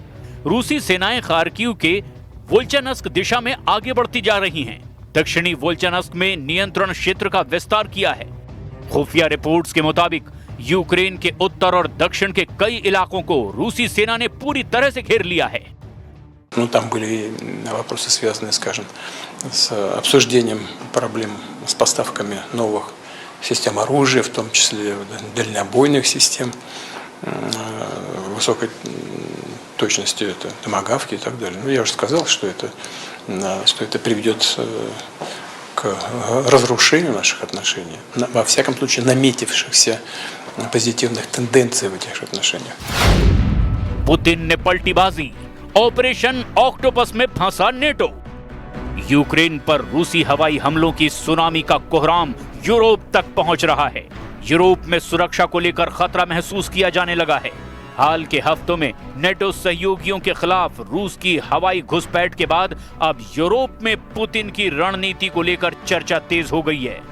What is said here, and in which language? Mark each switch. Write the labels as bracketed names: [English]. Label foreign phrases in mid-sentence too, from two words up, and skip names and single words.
[Hindi] रूसी सेनाएं खार्किव के वोल्चानस्क दिशा में आगे बढ़ती जा रही हैं। दक्षिणी वोल्चानस्क में नियंत्रण क्षेत्र का विस्तार किया है। खुफिया रिपोर्ट्स के मुताबिक यूक्रेन के उत्तर और दक्षिण के कई इलाकों को रूसी सेना ने पूरी तरह से घेर लिया है। [Russian] Ну, там были вопросы, связанные, скажем, с обсуждением проблем с поставками новых систем оружия, в том числе дальнобойных систем высокой точности, это томагавки и так далее. Ну, я уже сказал, что это приведет к разрушению наших отношений, во всяком случае наметившихся позитивных тенденций в этих отношениях. [Hindi] पुतिन ने पलटी बाजी, ऑपरेशन ऑक्टोपस में फंसा नेटो। यूक्रेन पर रूसी हवाई हमलों की सुनामी का कोहराम यूरोप तक पहुंच रहा है। यूरोप में सुरक्षा को लेकर खतरा महसूस किया जाने लगा है। हाल के हफ्तों में नेटो सहयोगियों के खिलाफ रूस की हवाई घुसपैठ के बाद अब यूरोप में पुतिन की रणनीति को लेकर चर्चा तेज हो गई है।